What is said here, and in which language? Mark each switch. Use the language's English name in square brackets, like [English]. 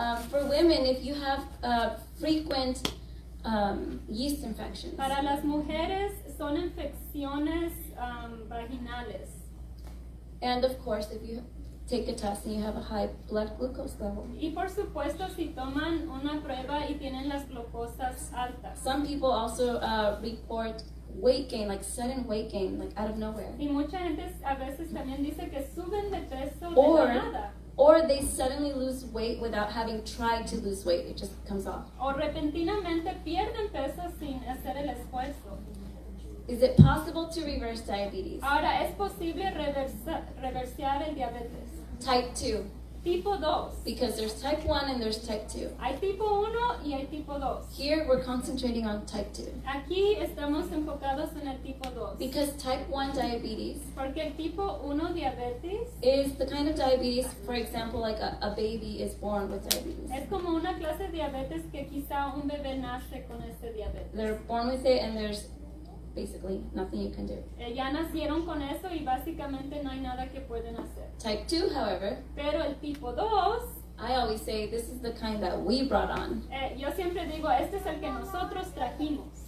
[English] For women, if you have frequent yeast infections. [Spanish] Para las mujeres son infecciones vaginales. [English] And of course, if you take a test and you have a high blood glucose level. [Spanish] Y por supuesto, si toman una prueba y tienen las glucosas altas. [English] Some people also report weight gain, like sudden weight gain, like out of nowhere. [Spanish] Y mucha gente a veces también dice que suben de peso de [English] Or- [Spanish] la nada. [English] Or they suddenly lose weight without having tried to lose weight. It just comes off. [Spanish] O repentinamente pierden peso sin hacer el esfuerzo. [English] Is it possible to reverse diabetes? [Spanish] Ahora, ¿es posible reversiar el diabetes? [English] Type 2. [Spanish] Tipo 2. [English] Because there's type 1 and there's type 2. [Spanish] Hay tipo 1 y hay tipo 2. [English] Here we're concentrating on type 2. [Spanish] Aquí estamos enfocados en el tipo 2. [English] Because type 1 diabetes [Spanish] Porque el tipo 1 diabetes [English] is the kind of diabetes, for example, like a baby is born with diabetes. [Spanish] es como una clase de diabetes que quizá un bebé nace con este diabetes. [English] They're born with it and there's basically nothing you can do. [Spanish] Ya nacieron con eso y básicamente no hay nada que pueden hacer. [English] Type 2, however, [Spanish] Pero el tipo 2, [English] I always say this is the kind that we brought on. [Spanish] yo siempre digo, este es el que nosotros trajimos.